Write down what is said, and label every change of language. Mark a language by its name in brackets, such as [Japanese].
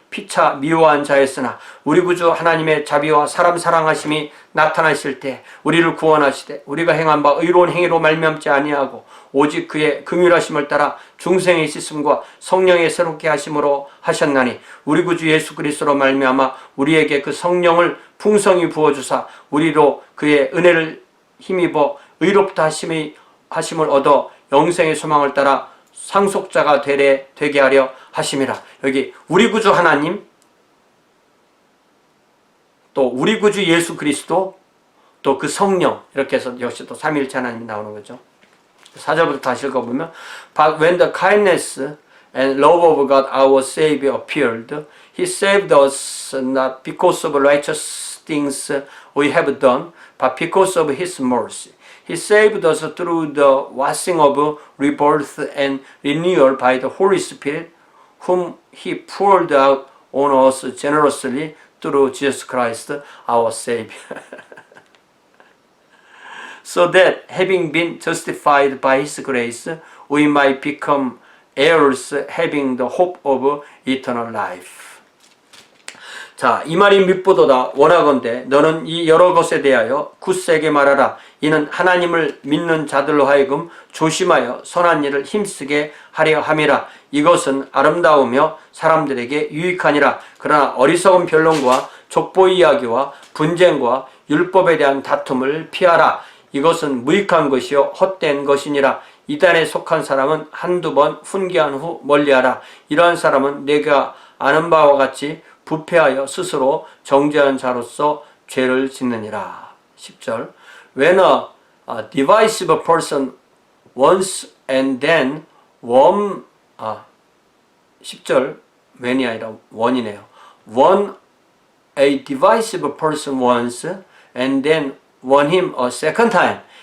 [Korean] 피차 미워한 자였으나 우리 구주 하나님의 자비와 사람 사랑하심이 나타나실 때 우리를 구원하시되 우리가 행한 바 의로운 행위로 말미암지 아니하고 오직 그의 긍휼하심을 따라 중생의 씻음과 성령의 새롭게 하심으로 하셨나니 우리 구주 예수 그리스도로 말미암아 우리에게 그 성령을 풍성히 부어주사 우리로 그의 은혜를 힘입어 의롭다 하심을 얻어 영생의 소망을 따라 상속자가 되게 하려 하심이라. 여기 우리 구주 하나님, 또 우리 구주 예수 그리스도, 또 그 성령, 이렇게 해서 역시 또 삼위일체 하나님이 나오는 거죠. 4절부터 다시 읽어보면 [English] But when the kindness and love of God our Savior appeared, He saved us not because of righteous things we have done, but because of His mercy. He saved us through the washing of rebirth and renewal by the Holy Spirit, whom He poured out on us generously through Jesus Christ our Savior. So that having been justified by His grace, we might become heirs having the hope of eternal life. [Korean] 자, 이 말이 밉보도다 원하건대 너는 이 여러 것에 대하여 굳세게 말하라. 이는 하나님을 믿는 자들로 하여금 조심하여 선한 일을 힘쓰게 하려 함이라. 이것은 아름다우며 사람들에게 유익하니라. 그러나 어리석은 변론과 족보 이야기와 분쟁과 율법에 대한 다툼을 피하라. 이것은 무익한 것이요 헛된 것이니라. 이단에 속한 사람은 한두 번 훈계한 후 멀리하라. 이러한 사람은 내가 아는 바와 같이 부패하여 스스로 정죄한 자로서 죄를 짓느니라. [English] 10절 When a divisive person once and then won 10절 [Korean] when이 아니라 won이네요. [English] Won a divisive person once and then won him a second time.